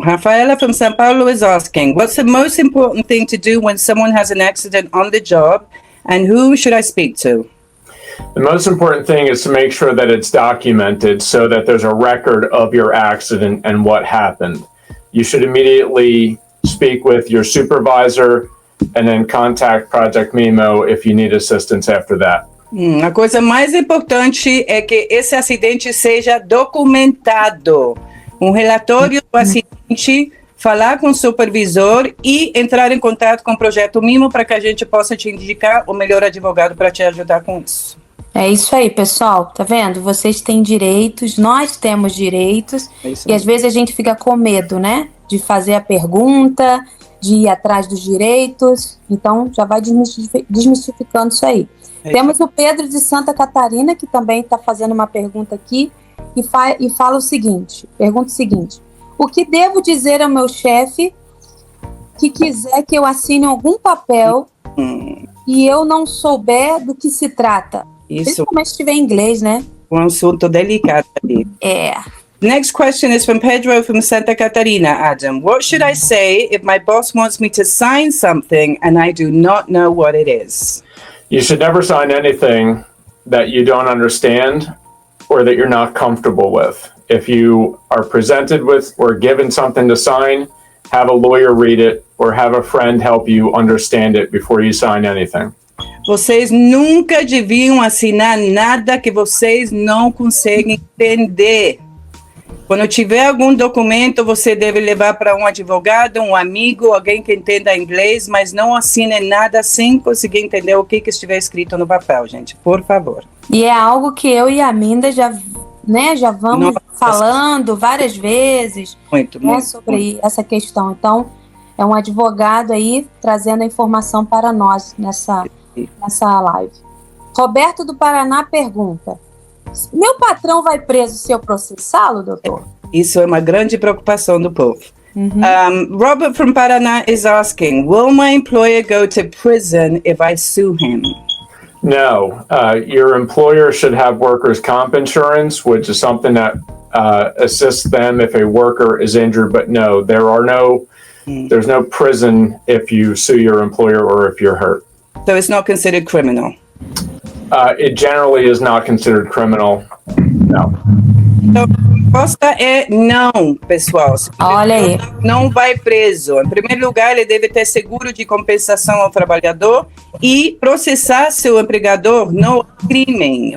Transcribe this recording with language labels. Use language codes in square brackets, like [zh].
[en] Rafaela from São Paulo is asking, what's the most important thing to do when someone has an accident on the job, and who should I speak to? The most important thing is to make sure that it's documented so that there's a record of your accident and what happened. You should immediately speak with your supervisor and then contact Project Memo if you need assistance after that. [pt] A coisa mais importante é que esse acidente seja documentado. Um relatório do acidente, falar com o supervisor e entrar em contato com o Projeto Mimo para que a gente possa te indicar o melhor advogado para te ajudar com isso. É isso aí, pessoal. Tá vendo? Vocês têm direitos, nós temos direitos, e às vezes a gente fica com medo, né? De fazer a pergunta, de ir atrás dos direitos. Então, já vai desmistificando isso aí. Temos o Pedro de Santa Catarina, que também está fazendo uma pergunta aqui, e fala o seguinte, pergunta o seguinte: o que devo dizer ao meu chefe que quiser que eu assine algum papel e eu não souber do que se trata? Isso. Principalmente se tiver em inglês, né? Um assunto delicado ali. [en] Next question is from Pedro from Santa Catarina. Adam, what should I say if my boss wants me to sign something and I do not know what it is? You should never sign anything that you don't understand or that you're not comfortable with. If you are presented with or given something to sign, have a lawyer read it or have a friend help you understand it before you sign anything. [pt] Vocês nunca deviam assinar nada que vocês não conseguem entender. Quando tiver algum documento, você deve levar para um advogado, um amigo, alguém que entenda inglês, mas não assine nada sem conseguir entender o que estiver escrito no papel, gente, por favor. E é algo que eu e a Minda já vamos falando várias vezes sobre essa questão. Então, é um advogado aí trazendo a informação para nós nessa live. Roberto do Paraná pergunta: meu patrão vai preso se eu processá-lo, doutor? Isso é uma grande preocupação do povo. [en] Robert from Paraná is asking, will my employer go to prison if I sue him? No, your employer should have workers' comp insurance, which is something that assists them if a worker is injured. But no, there's no prison if you sue your employer or if you're hurt. So it's not considered criminal. It generally is not considered criminal. No. [pt] Então, a resposta é não, pessoal. Olha aí. Não vai preso. Em primeiro lugar, ele deve ter seguro de compensação ao trabalhador e processar seu empregador no crime.